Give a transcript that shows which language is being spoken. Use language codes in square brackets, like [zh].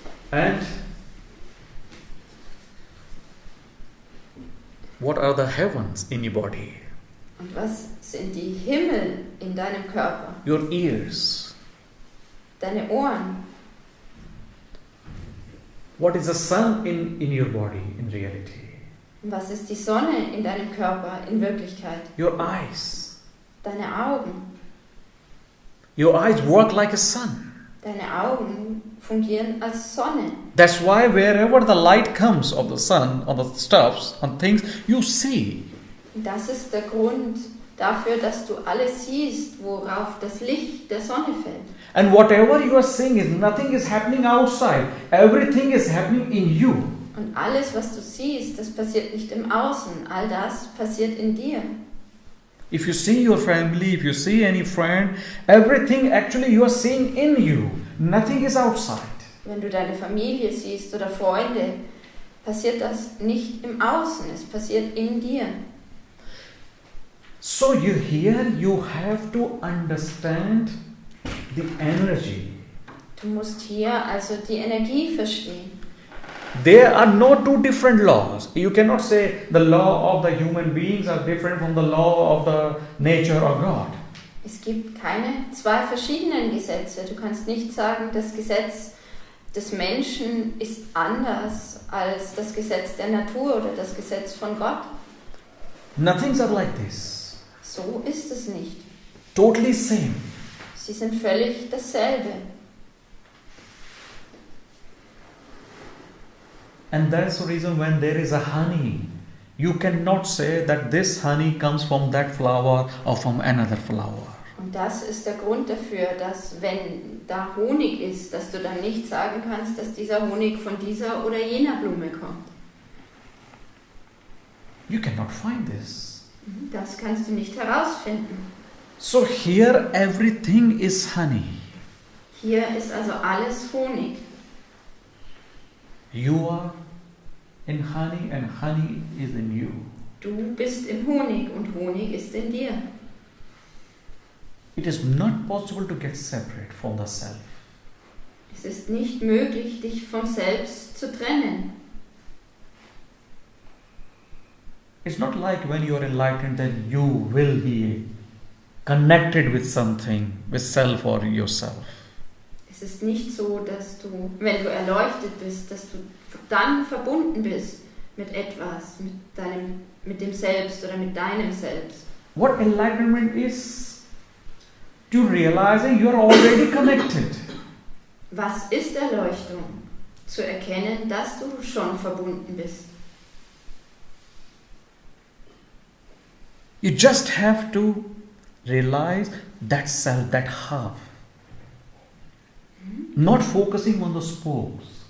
[en] And what are the heavens in your body? [de] Und was sind die Himmel in deinem Körper? [en] Your ears. [de] Deine Ohren. [en] What is the sun in your body in reality? [de] Und was ist die Sonne in deinem Körper in Wirklichkeit? [en] Your eyes. [de] Deine Augen. [en] Your eyes work like a sun. [de] Deine Augen fungieren als Sonne. [en] That's why wherever the light comes of the sun, on the stuffs, on things, you see. [de] Das ist der Grund dafür, dass du alles siehst, worauf das Licht der Sonne fällt. [en] And whatever you are seeing is nothing is happening outside. Everything is happening in you. [de] Und alles, was du siehst, das passiert nicht im Außen. All das passiert in dir. [en] If you see your family, if you see any friend, everything actually you are seeing in you. Nothing is outside. [de] Wenn du deine Familie siehst oder Freunde, passiert das nicht im Außen, es passiert in dir. [en] So you have to understand the energy. [de] Du musst hier also die Energie verstehen. [en] There are no two different laws. You cannot say the law of the human beings are different from the law of the nature or God. [de] Es gibt keine zwei verschiedenen Gesetze. Du kannst nicht sagen, das Gesetz des Menschen ist anders als das Gesetz der Natur oder das Gesetz von Gott. [en] Nothing's are like this. [de] So ist es nicht. [en] Totally same. [de] Sie sind völlig dasselbe. [en] And that's the reason when there is a honey, you cannot say that this honey comes from that flower or from another flower. [de] Und das ist der Grund dafür, dass wenn da Honig ist, dass du dann nicht sagen kannst, dass dieser Honig von dieser oder jener Blume kommt. [en] You cannot find this. [de] Das kannst du nicht herausfinden. [en] So here everything is honey. [de] Hier ist also alles Honig. [en] You are in honey and honey is in you. [de] Du bist im Honig und Honig ist in dir. [en] It is not possible to get separate from the self. [de] Es ist nicht möglich, dich vom Selbst zu trennen. [en] It's not like when you are enlightened that you will be connected with something, with self or yourself. [de] Es ist nicht so, dass du, wenn du erleuchtet bist, dass du dann verbunden bist mit etwas, mit dem Selbst oder mit deinem Selbst. [en] What enlightenment is? To realizing you are already connected. [de] Was ist Erleuchtung? Zu erkennen, dass du schon verbunden bist. [en] You just have to realize that self, that half. Not focusing on the spokes.